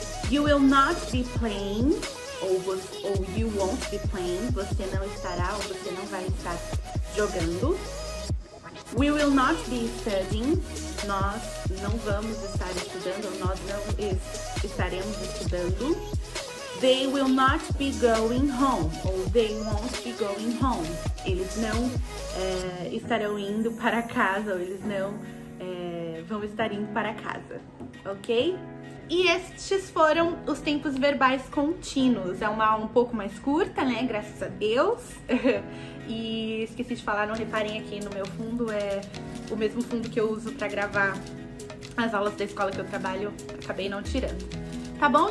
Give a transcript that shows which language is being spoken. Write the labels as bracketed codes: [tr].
[en] You will not be playing, ou you won't be playing. [pt] Você não estará, ou você não vai estar jogando. [en] We will not be studying. [pt] Nós não vamos estar estudando, ou nós não estaremos estudando. [en] They will not be going home, ou they won't be going home. [pt] Eles não estarão indo para casa, ou eles não vão estar indo para casa, ok? E estes foram os tempos verbais contínuos. É uma aula um pouco mais curta, né? Graças a Deus. E esqueci de falar, não reparem aqui no meu fundo, é o mesmo fundo que eu uso para gravar as aulas da escola que eu trabalho, acabei não tirando. Tá bom?